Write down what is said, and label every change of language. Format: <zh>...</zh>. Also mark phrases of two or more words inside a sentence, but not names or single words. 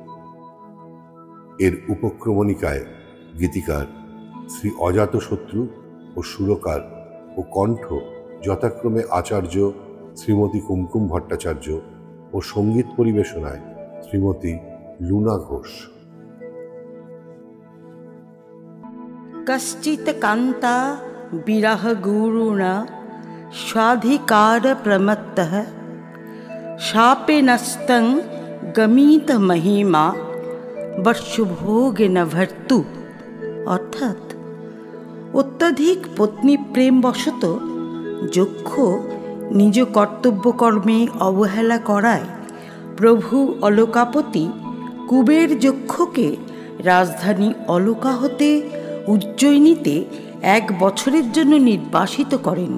<bn>এর উপক্রমণিকায় গীতিকার শ্রী অজাতশত্রু ও সুরকার ও কণ্ঠ যথাক্রমে আচার্য শ্রীমতী কুমকুম ভট্টাচার্য ও সঙ্গীত পরিবেশনায় শ্রীমতী লুনা ঘোষ।</bn> <sa>कश्चित् कान्ता विरह गुरुणा स्वाधिकार प्रमत्तः शापे नस्तं गमित महिमा वर्षभोगे न भर्तु।</sa> <bn>অর্থাৎ অত্যধিক পত্নী প্রেমবশত যক্ষ নিজ কর্তব্যকর্মে অবহেলা করায় প্রভু অলকাপতি কুবের যক্ষকে রাজধানী অলকা হতে উজ্জয়িনীতে 1 বছরের জন্য নির্বাসিত করেন।</bn>